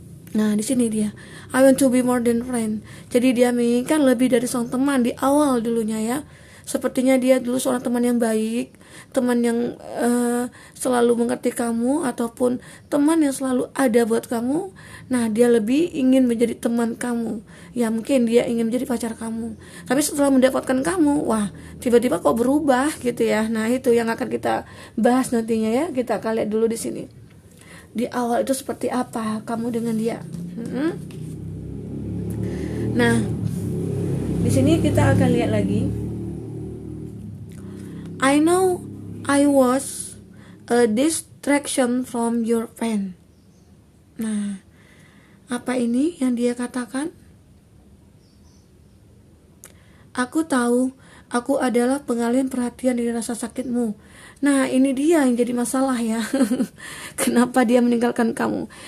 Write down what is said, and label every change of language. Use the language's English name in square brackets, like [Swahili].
[Indonesian] Nah, di sini dia, [English] I want to be more than friend. [Indonesian] Jadi dia menginginkan lebih dari seorang teman di awal dulunya ya. Sepertinya dia dulu seorang teman yang baik, teman yang selalu mengerti kamu, ataupun teman yang selalu ada buat kamu. Nah, dia lebih ingin menjadi teman kamu. Ya mungkin dia ingin menjadi pacar kamu. Tapi setelah mendapatkan kamu, wah tiba-tiba kok berubah gitu ya. Nah, itu yang akan kita bahas nantinya ya. Kita akan lihat dulu di sini. Di awal itu seperti apa kamu dengan dia. Nah, di sini kita akan lihat lagi. [English] I know I was a distraction from your friend. [Indonesian] Nah, apa ini yang dia katakan? Aku tahu aku adalah pengalihan perhatian dari rasa sakitmu. Nah, ini dia yang jadi masalah ya. Kenapa dia meninggalkan kamu?